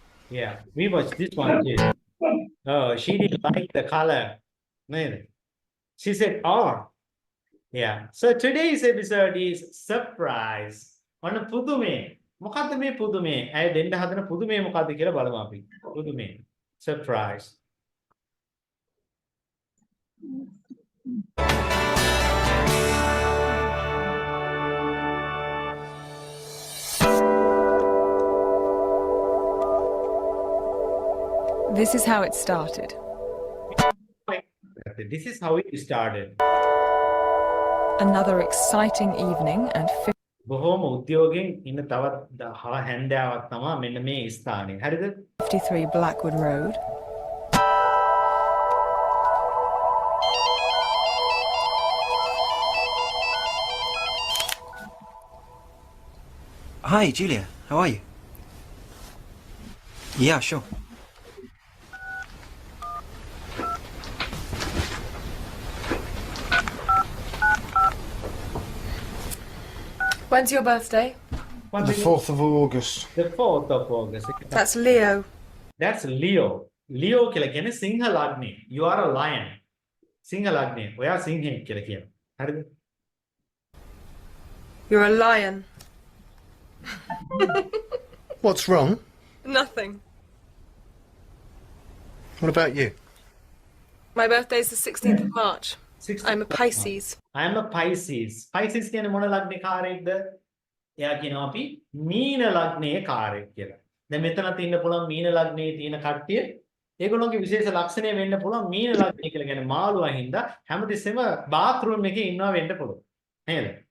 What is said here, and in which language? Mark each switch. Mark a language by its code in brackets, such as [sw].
[en] Yeah, we watched this one too. Oh, she didn't like the color. No. She said, oh. Yeah. So today's episode is surprise. [si] On පුදුමේ. මොකද්ද මේ පුදුමේ? ඇය දෙන්න හදන පුදුමේ මොකද්ද කියලා බලමු අපි. පුදුමේ. [en] Surprise. This is how it started. This is how it started. Another exciting evening and [si] බොහෝම උද්‍යෝගයෙන් ඉන්න තවත් හැන්දෑවක් තමයි මෙන්න මේ ස්ථානේ. හරිද? [en] 53 Blackwood Road. Hi, Julia. How are you? Yeah, sure. When's your birthday? The 4th of August. The 4th of August. That's Leo. That's Leo. [si] Leo කියලා කියන්නේ සිංහ ලග්නේ. [en] You are a lion. [si] සිංහ ලග්නේ. ඔයා සිංහෙක් කියලා කියනවා. හරිද? [en] You're a lion. What's wrong? Nothing. What about you? My birthday's the 16th of March. 16th I'm a Pisces. I am a Pisces. [si] Pisces කියන්නේ මොන ලග්නේ කාරයෙක්ද? එයා කියනවා අපි මීන ලග්නේ කාරයෙක් කියලා. දැන් මෙතනත් ඉන්න පුළුවන් මීන ලග්නේ තියෙන කට්ටිය. ඒගොල්ලෝගේ විශේෂ ලක්ෂණය වෙන්න පුළුවන් මීන ලග්නේ කියලා කියන්නේ මාළුවා හින්දා හැමතිස්සෙම බාත් รู ම් එකේ ඉන්නවා වෙන්න පුළුවන්. නේද?